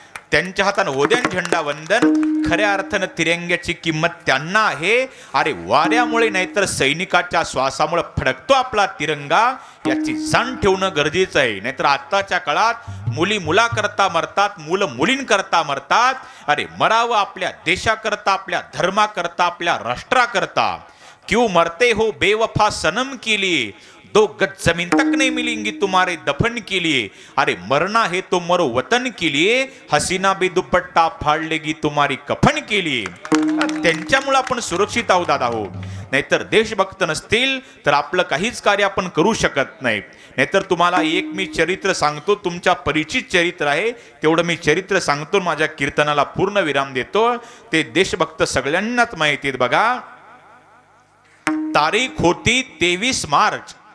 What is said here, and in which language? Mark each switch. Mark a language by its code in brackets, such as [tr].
[mr] त्यांच्या हातानं होद्यान झेंडा वंदन. खऱ्या अर्थानं तिरंग्याची किंमत त्यांना आहे. अरे वाऱ्यामुळे नाहीतर सैनिकाच्या श्वासामुळे फडकतो आपला तिरंगा, याची जाण ठेवणं गरजेचं आहे. नाहीतर आताच्या काळात मुली मुलाकरता मरतात, मुलं मुलींकरता मरतात. अरे मरावं आपल्या देशाकरता, आपल्या धर्माकरता, आपल्या राष्ट्राकरता. [hi] क्यों मरते हो बेवफा सनम के लिए, 2 गज जमीन तक नहीं मिलेंगी तुम्हारे दफन के लिए. अरे मरना है तो मरो वतन के लिए, हसीना भी दुपट्टा फाड़ लेगी तुम्हारी कफन के लिए. [mr] त्यांच्यामुळे आपण सुरक्षित आहोत दादा हो. नाहीतर देशभक्त नसतील तर आपलं काहीच कार्य आपण करू शकत नाही. नाहीतर तुम्हाला एक मी चरित्र सांगतो, तुमच्या परिचित चरित्र आहे तेवढं मी चरित्र सांगतो, माझ्या कीर्तनाला पूर्ण विराम देतो. ते देशभक्त सगळ्यांनाच माहिती आहेत बघा. तारीख होती 23 मार्च.